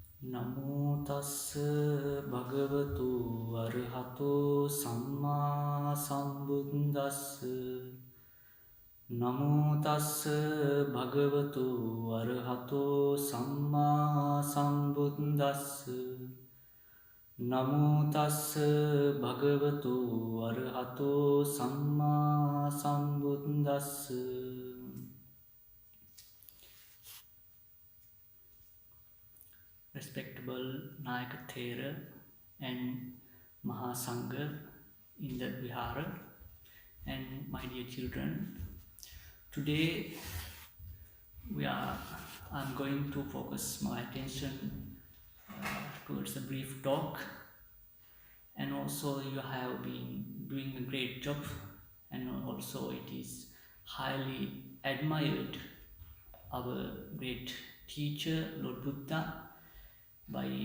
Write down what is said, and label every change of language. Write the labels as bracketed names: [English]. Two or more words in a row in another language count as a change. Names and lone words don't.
[Pali] නමෝ තස්ස භගවතු අරහතෝ සම්මා සම්බුද්දස්ස නමෝ තස්ස භගවතු අරහතෝ සම්මා සම්බුද්දස්ස නමෝ තස්ස භගවතු අරහතෝ සම්මා සම්බුද්දස්ස. [English] Respectable Nayaka Thera and Mahasangha in the Vihara, and my dear children, today I'm going to focus my attention towards a brief talk, and also you have been doing a great job, and also it is highly admired our great teacher Lord Buddha by